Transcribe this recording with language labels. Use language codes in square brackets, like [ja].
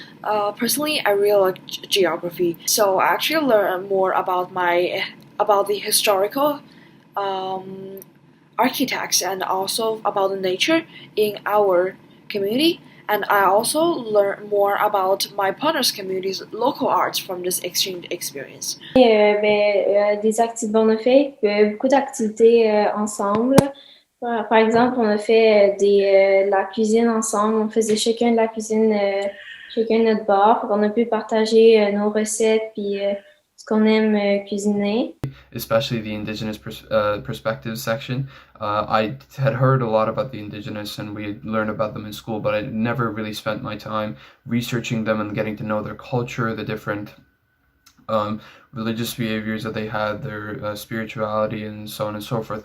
[en] Personally, I really like geography, so I actually learned more about the historical architects and also about the nature in our community. And I also learned more about my partner's community's local arts from this exchange experience. [fr] On a fait beaucoup d'activités ensemble. Par exemple, on a fait la cuisine ensemble. On faisait chacun de la cuisine, chacun de notre bord. On a pu partager nos recettes puis ce qu'on aime cuisiner. [en] Especially the Indigenous perspective section. I had heard a lot about the Indigenous and we had learned about them in school, but I never really spent my time researching them and getting to know their culture, the different religious behaviors that they had, their spirituality, and so on and so forth.